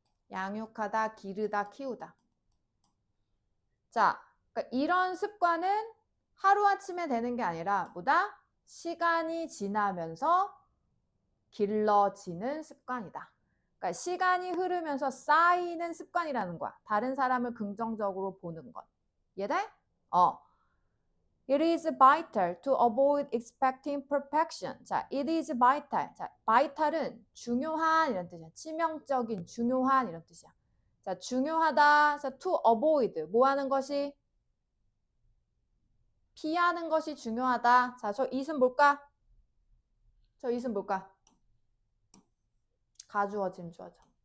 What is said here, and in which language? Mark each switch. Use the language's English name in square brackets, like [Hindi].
[Korean] 양육하다, 기르다, 키우다. 자, 그러니까 이런 습관은 하루아침에 되는 게 아니라 뭐다? 시간이 지나면서 길러지는 습관이다. 그러니까 시간이 흐르면서 쌓이는 습관이라는 거야. 다른 사람을 긍정적으로 보는 것. 이해돼? [English] It is vital to avoid expecting perfection. 자, it is vital. [Korean] 자, vital은 중요한 이런 뜻이야. 치명적인, 중요한 이런 뜻이야. 자, 중요하다. 자, [English] to avoid. [Korean] 뭐 하는 것이? 피하는 것이 중요하다. 자, 저 it은 뭘까? 저 it은 뭘까? 가주어진 주어죠.